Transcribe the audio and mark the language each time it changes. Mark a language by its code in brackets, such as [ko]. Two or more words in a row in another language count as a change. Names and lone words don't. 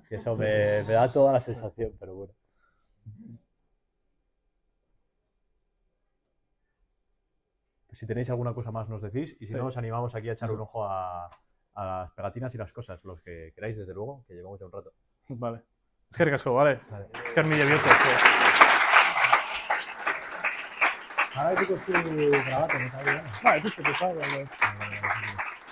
[es] Que eso me da toda la sensación, pero bueno. Pues si tenéis alguna cosa más nos decís y si no os animamos aquí a echar un ojo a las pegatinas y las cosas, los que queráis, desde luego, que llevamos ya un rato. Vale. [eu] Eskerrik asko, vale. Esker mila bihotza. [es] Ahora hay que construir grabato, ¿no? Vale, pues que te salga.